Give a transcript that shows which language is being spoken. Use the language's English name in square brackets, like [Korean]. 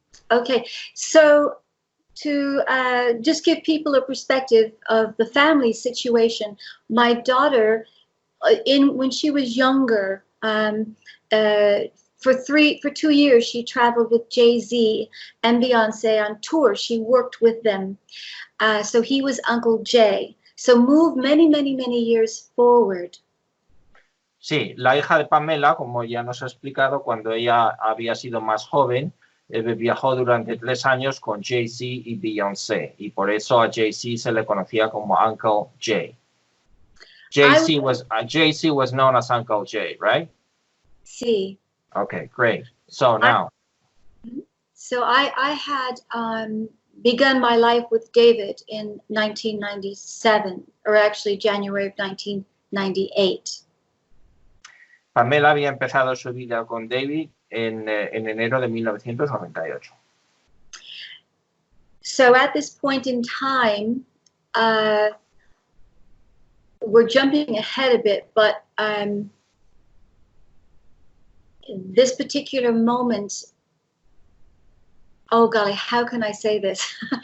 [English] Okay, so to just give people a perspective of the family situation, my daughter, when she was younger, for 2 years, she traveled with Jay-Z and Beyonce on tour. She worked with them. So he was Uncle Jay. So move many, many, many years forward. [Spanish] Sí, la hija de Pamela, como ya nos ha explicado, cuando ella había sido más joven, viajó durante 3 años con Jay-Z y Beyoncé, y por eso a Jay-Z se le conocía como Uncle Jay. [English] Jay-Z was known as Uncle Jay, right? [Spanish] Sí. [English] Okay, great. So now. I had begun my life with David in 1997, or actually January of 1998. [Spanish] Pamela había empezado su vida con David en enero de 1998. [English] So at this point in time, we're jumping ahead a bit, but this particular moment, oh golly, how can I say this?